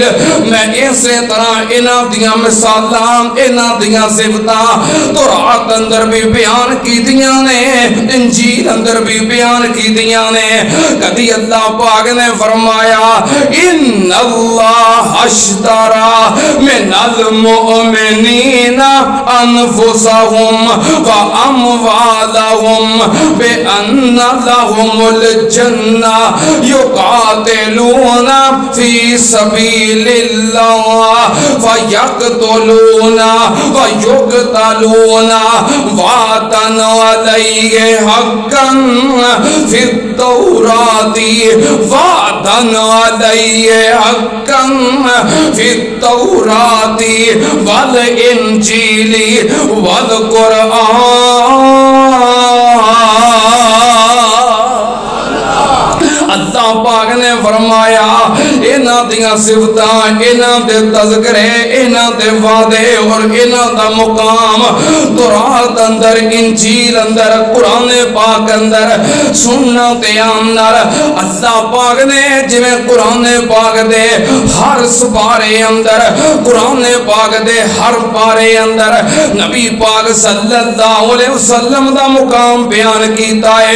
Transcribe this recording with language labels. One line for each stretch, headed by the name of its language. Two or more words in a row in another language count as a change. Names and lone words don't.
Punjabi: میں اسی طرح انہاں دیاں مثالاں انہاں دیاں صفتاں تورات اندر بھی بیان کیتیاں نے، انجیل اندر بھی بیان کیتیاں نے. کبھی اللہ پاک نے فرمایا
Arabic: ان اللہ اشترى من المؤمنین انفسهم واموالهم بان لهم الجنہ یقاتلون فی سبیل اللہ فیقتلون ویقتلون وعدا علیہ حقا فی التوراۃ وعدا علیہ حقا فی التوراۃ والانجیل والقرآن.
Punjabi: اللہ پاک نے فرمایا انہاں دیاں صفتاں انہاں دے تذکرے انہاں دے وعدے اور انہاں دا مقام تورات اندر انجیل اندر قرآن پاک اندر سننا تے اندر. اللہ پاک نے جویں قرآن پاک دے ہر سپارے اندر قرآن پاک دے ہر پارے اندر نبی پاک صلی اللہ علیہ وسلم دا مقام بیان کیتا ہے.